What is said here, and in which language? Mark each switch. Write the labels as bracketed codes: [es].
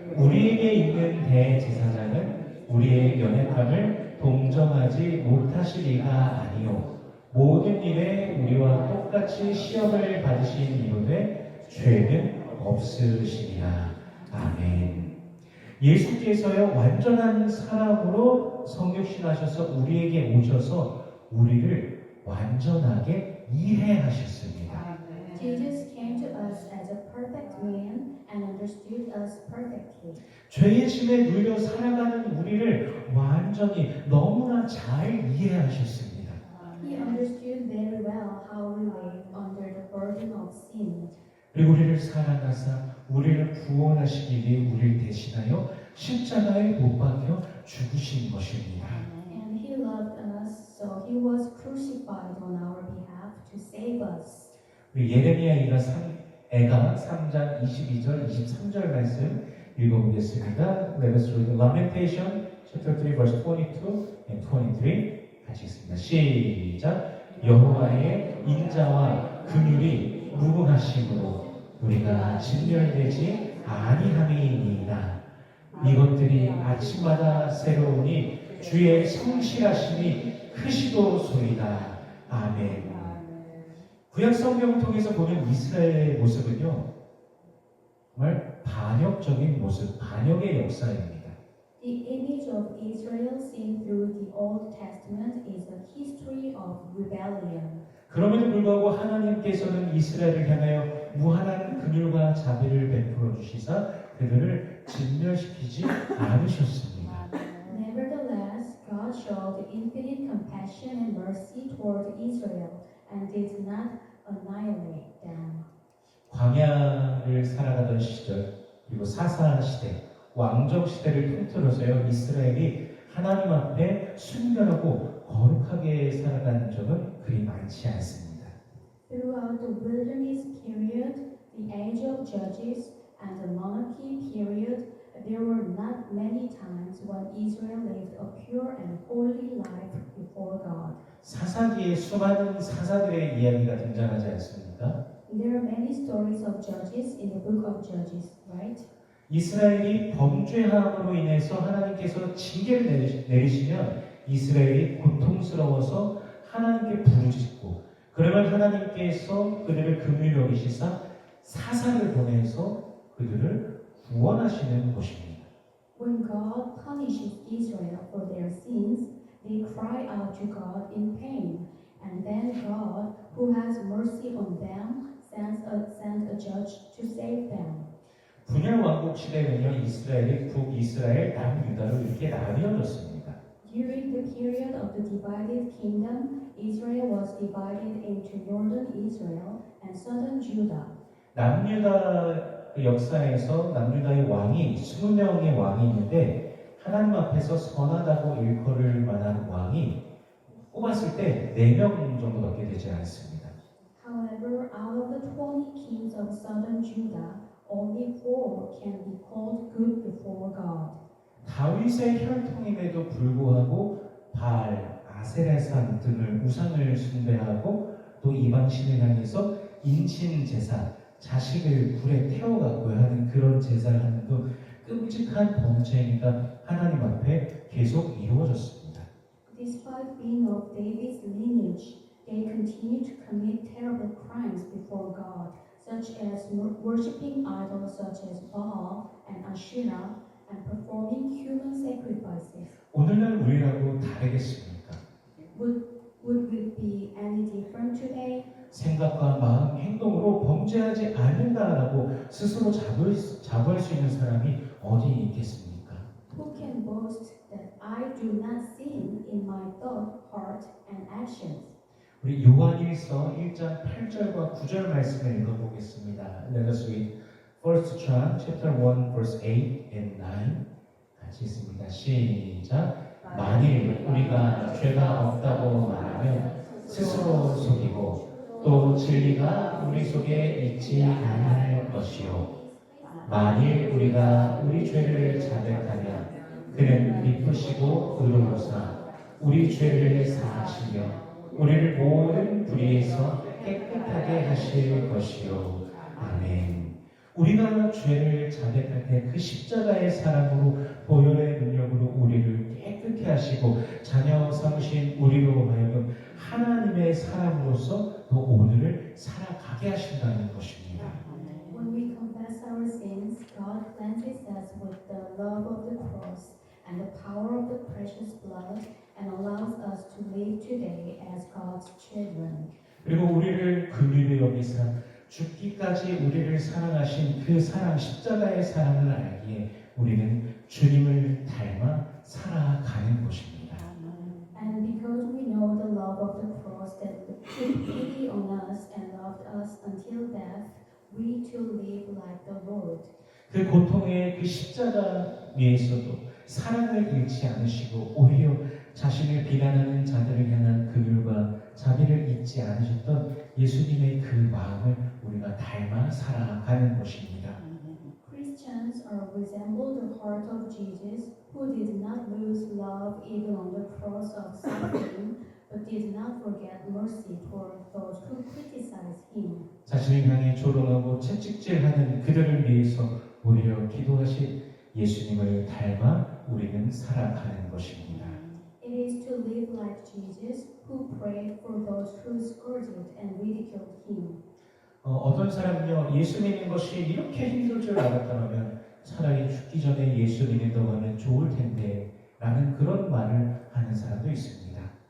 [ko] 우리에게 있는 대제사장은 우리의 연약함을 동정하지 못하시리가 아니요 모든 일에 우리와 똑같이 시험을 받으신 이로되 죄는 없으시리라. 아멘. 예수께서요 완전한 사람으로 성육신하셔서 우리에게 오셔서 우리를 완전하게 이해하셨습니다. [en] Jesus came to us as a perfect man and understood us perfectly. [ko] 죄의 짐에 눌려 살아가는 우리를 완전히 너무나 잘 이해하셨습니다. [en] He understood very well how we live under the burden of sin. [ko] 그리고 우리를 사랑하사 우리를 구원하시기 위해 우리를 대신하여 십자가에 못 박혀 죽으신 것입니다. [en] And he loved us, so he was crucified on our behalf to save us. [ko] 우리 예레미야 애가 3장 22절 23절 말씀 읽어보겠습니다. [en] Let us read Lamentation chapter 3 verse 22 and 23 [ko] 같이 읽습니다. 시작. 여호와의 인자와 긍휼이 무궁하심으로 우리가 진멸되지 아니함이니이다. 이것들이 아침마다 새로우니 주의 성실하심이 크시도소이다. 아멘. 구약 성경을 통해서 보는 이스라엘의 모습은요, 정말 반역적인 모습, 반역의 역사입니다. [en] The image of Israel seen through the Old Testament is a history of rebellion. [ko] 그럼에도 불구하고 하나님께서는 이스라엘을 향하여 무한한 긍휼과 자비를 베풀어 주시사 그들을 진멸시키지 않으셨습니다. [en] Nevertheless, God showed infinite compassion and mercy toward Israel and did not annihilate them. [ko] 광야를 살아가던 시절 그리고 사사 시대 왕정 시대를 통틀어서요 이스라엘이 하나님 앞에 순결하고 거룩하게 살아가는 적은 그리 많지 않습니다. [en] Throughout the wilderness period, the age of judges, and the monarchy period, there were not many times when Israel lived a pure and holy life before God. [ko] 사사기에 수많은 사사들의 이야기가 등장하지 않습니까? [en] There are many stories of judges in the book of Judges, right? [ko] 이스라엘이 범죄함으로 인해서 하나님께서 징계를 내리시면 이스라엘이 고통스러워서 하나님께 부르짖고 그러면 하나님께서 그들을 긍휼히 여기시사 사사를 보내서 그들을 구원하시는 것입니다. [en] When God punishes Israel for their sins, they cry out to God in pain, and then God, who has mercy on them, sends a judge to save them. [ko] 분열 왕국 시대는요 이스라엘이 북이스라엘, 남유다로 이렇게 나뉘어졌습니다. [en] During the period of the divided kingdom, Israel was divided into northern Israel and southern Judah. [ko] 남유다 역사에서 남유다의 왕이 20명의 왕이 있는데 하나님 앞에서 선하다고 일컬을 만한 왕이 꼽았을 때 4명 정도밖에 되지 않습니다. [en] However, out of the 20 kings of southern Judah, only 4 can be called good before God. [ko] 다윗의 혈통임에도 불구하고 바알, 아세라산 등을 우상을 숭배하고 또 이방신을 향해서 인신 제사, 자식을 불에 태워갖고야 하는 그런 제사를 하는 등 끔찍한 범죄 행위가 하나님 앞에 계속 이루어졌습니다. [en] Despite being of David's lineage, they continue to commit terrible crimes before God, such as worshipping idols such as Baal and Asherah, and performing human sacrifices. [ko] 오늘날 우리하고 다르겠습니까? [en] Would we be any different today? [ko] 생각과 마음, 행동으로 범죄하지 않는다라고 스스로 자부할 수 있는 사람이 어디 있겠습니까? [en] Who can boast that I do not sin in my thought, heart, and actions? [ko] 우리 요한일서 1장 8절과 9절 말씀을 읽어보겠습니다. [en] Let us read 1 John chapter 1 verse 8 and 9 [ko] 같이 읽습니다. 시작. 만일 우리가 죄가 없다고 말하면 스스로 속이고 또 진리가 우리 속에 있지 않을 것이요. 만일 우리가 우리 죄를 자백하면 그는 미쁘시고 의로우사 우리 죄를 사하시며 우리를 모든 불의에서 깨끗하게 하실 것이요. 아멘. 우리가 죄를 자백할 때 그 십자가의 사랑으로 보혈의 능력으로 우리를 깨끗게 하시고 자녀 삼으신 우리로 하여금 하나님의 사람으로서 또 오늘을 살아가게 하신다는 것입니다. [en] When we confess our sins, God cleanses us with the love of the cross and the power of the precious blood and allows us to live today as God's children. [ko] 그리고 우리를 긍휼히 여기사 죽기까지 우리를 사랑하신 그 사랑, 십자가의 사랑을 알기에 우리는 주님을 닮아 살아가는 것입니다. [en] And because we know the love of the cross that took pity on us and loved us until death, we too live like the Lord. [ko] 그 고통의 그 십자가 위에서도 사랑을 잃지 않으시고 오히려 자신을 비난하는 자들을 향한 긍휼과 자비를 잊지 않으셨던 예수님의 그 마음을 우리가 닮아 살아가는 것입니다. [en] Christians are resemble the heart of Jesus, who did not lose love even on the cross of suffering, but did not forget mercy toward those who criticized him. [ko] 자신을 향해 조롱하고 채찍질하는 그들을 위해서 오히려 기도하신 예수님을 닮아 우리는 살아가는 것입니다. [en] It is to live like Jesus, who prayed for those who scourged and ridiculed him. [ko] 어떤 사람은요 예수 믿는 것이 이렇게 힘들 줄 알았다면 차라리 죽기 전에 예수 믿는다고 하면 좋을 텐데 라는 그런 말을 하는 사람도 있습니다.